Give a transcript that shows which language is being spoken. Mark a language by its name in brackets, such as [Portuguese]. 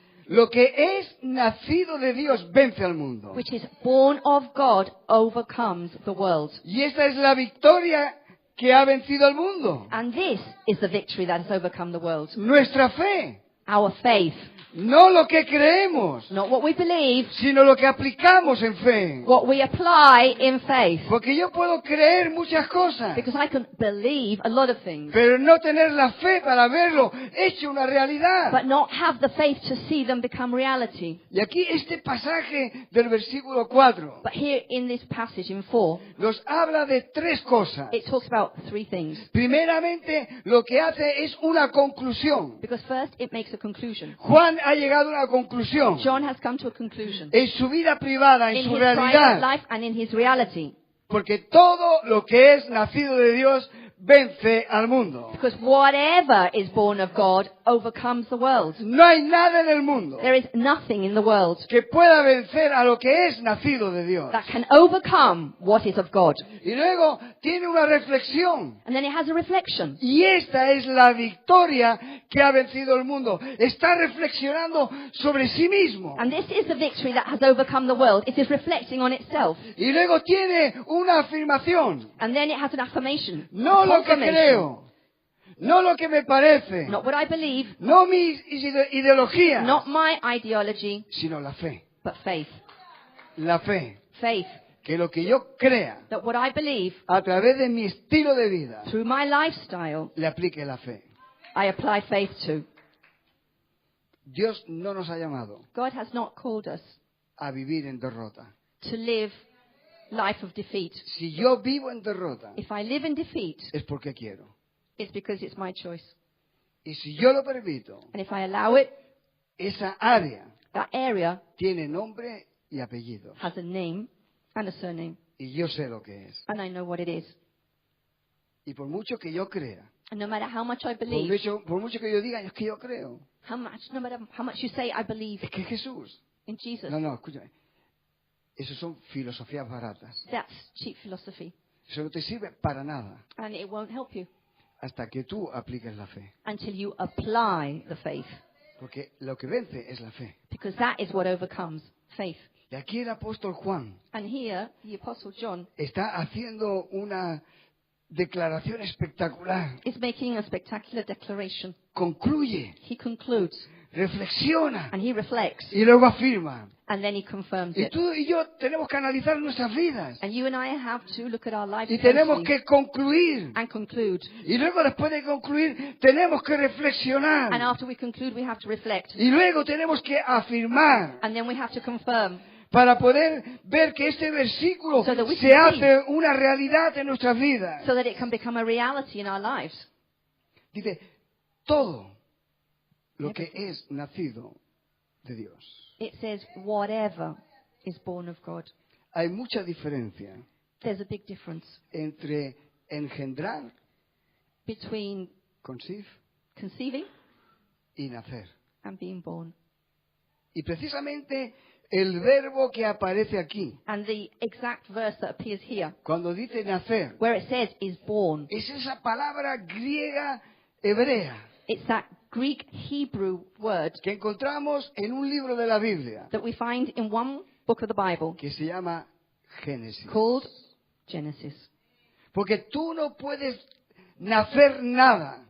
[Spanish] lo que es nacido de Dios vence al mundo. [English] which is born of God overcomes the world. [Spanish] Y esta es la victoria que ha vencido al mundo. [English] And this is the victory that has overcome the world. [Spanish] Nuestra fe, [English] Our faith. [Spanish] no lo que creemos, [English] Not what we believe, [Spanish] sino lo que aplicamos en fe. [English] what we apply in faith. [Spanish] Porque yo puedo creer muchas cosas, [English] Because I can believe a lot of things, [Spanish] pero no tener la fe para verlo hecho una realidad. [English] but not have the faith to see them become reality. [Spanish] Y aquí este pasaje del versículo 4 [English] But here in this passage in 4, [Spanish] nos habla de tres cosas. [English] it talks about three things. [Spanish] Primeramente, lo que hace es una conclusión. [English] Because first, it makes a conclusion. [Spanish] Juan ha llegado a una conclusión [English] John has come to a conclusion [Spanish] en su vida privada, en [English] in [Spanish] su [English] his private [Spanish] realidad. [English] life and in his reality. [Spanish] Porque todo lo que es nacido de Dios vence al mundo. [English] Because whatever is born of God overcomes the world. [Spanish] No hay nada en el mundo [English] There is nothing in the world [Spanish] que pueda vencer a lo que es nacido de Dios. [English] that can overcome what is of God. [Spanish] Y luego tiene una reflexión. [English] And then it has a reflection. [Spanish] Y esta es la victoria que ha vencido el mundo. Está reflexionando sobre sí mismo. [English] And this is the victory that has overcome the world. It is reflecting on itself. [Spanish] Y luego tiene una afirmación. [English] And then it has an affirmation. [Spanish] No [English] a [Spanish] lo que [English] confirmation. [Spanish] creo. No lo que me parece. [English] Not what I believe, [Spanish] No mi ideología. [English] not my ideology, [Spanish] Sino la fe. [English] but faith. [Spanish] La fe. [English] Faith. [Spanish] Que lo que yo crea [English] That what I believe, [Spanish] a través de mi estilo de vida [English] through my lifestyle, [Spanish] le aplique la fe. [English] I apply faith to. [Spanish] Dios no nos ha llamado [English] God has not called us [Spanish] a vivir en derrota. [English] to live life of defeat. [Spanish] Si yo vivo en derrota [English] If I live in defeat, [Spanish] es porque quiero. [English] it's because it's my choice. [Spanish] Y si yo lo permito, [English] And if I allow it, [Spanish] esa área [English] that area [Spanish] tiene nombre y apellido. [English] has a name and a surname. [Spanish] Y yo sé lo que es. [English] And I know what it is. [Spanish] Y por mucho que yo crea, [English] And no matter how much I [Spanish] por [English] believe, [Spanish] mucho que yo diga, es que yo creo, [English] no matter how much you say I believe [Spanish] es que Jesús. [English] in Jesus, [Spanish] No, escúchame. Eso son filosofías baratas. [English] that's cheap philosophy. [Spanish] Eso no te sirve para nada [English] And it won't help you [Spanish] hasta que tú apliques la fe. [English] until you apply the faith. [Spanish] Porque lo que vence es la fe. [English] Because that is what overcomes faith. [Spanish] Y aquí el apóstol Juan [English] And here, the Apostle John [Spanish] está haciendo una declaración espectacular. [English] is making a spectacular declaration. [Spanish] Concluye, [English] He concludes [Spanish] reflexiona [English] and he reflects [Spanish] y luego afirma. [English] and then he confirms [Spanish] Y [English] it. [Spanish] tú y yo tenemos que analizar nuestras vidas. [English] And you and I have to look at our lives [Spanish] Y tenemos [English] closely [Spanish] que concluir. [English] and conclude. [Spanish] Y luego después de concluir tenemos que [English] And [Spanish] reflexionar. [English] after we conclude, we have to reflect. [Spanish] Y luego tenemos que afirmar [English] And then we have to confirm [Spanish] para poder ver que este versículo [English] So that we [Spanish] se [English] can [Spanish] hace una realidad en nuestras vidas. [English] so that it can become a reality in our lives. [Spanish] Dice, todo lo que es nacido de Dios. [English] It says, whatever is born of God. [Spanish] Hay mucha diferencia [English] There's a big difference [Spanish] entre engendrar, [English] between conceive, conceiving [Spanish] y nacer. [English] and being born. [Spanish] Y precisamente el verbo que aparece aquí, [English] And the exact verse that appears here, [Spanish] cuando dice nacer, [English] where it says is born, [Spanish] es esa palabra griega hebrea [English] it's that Greek Hebrew word [Spanish] que encontramos en un libro de la Biblia [English] that we find in one book of the Bible [Spanish] que se llama Génesis. [English] called Genesis. [Spanish] Porque tú no puedes nacer nada,